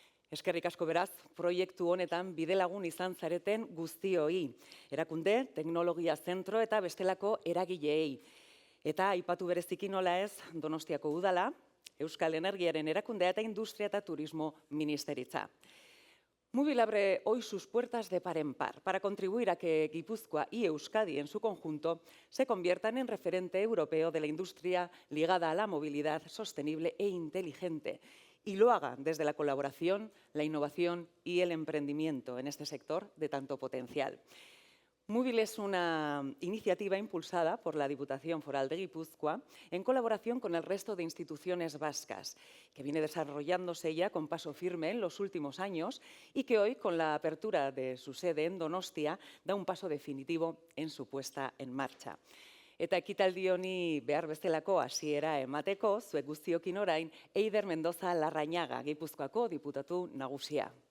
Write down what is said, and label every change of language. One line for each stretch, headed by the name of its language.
Basque: Eskerrik asko beraz, proiektu honetan bidelagun izan zareten guztioi, erakunde, teknologia zentro eta bestelako eragileei. Eta aipatu bereziki nola ez, Donostiako udala, Euskal Energiaren erakundea eta Industria eta Turismo Ministeritza.
Spanish: Mubil abre hoy sus puertas de par en par para contribuir a que Guipúzcoa y Euskadi en su conjunto se conviertan en referente europeo de la industria ligada a la movilidad sostenible e inteligente y lo haga desde la colaboración, la innovación y el emprendimiento en este sector de tanto potencial. Mubil es una iniciativa impulsada por la Diputación Foral de Guipúzcoa en colaboración con el resto de instituciones vascas, que viene desarrollándose ya con paso firme en los últimos años y que hoy, con la apertura de su sede en Donostia, da un paso definitivo en su puesta en marcha.
Basque: Eta ekitaldi honi behar bezalako hasiera emateko, zuek guztiokin orain, Eider Mendoza Larrañaga, Gipuzkoako diputatu nagusia.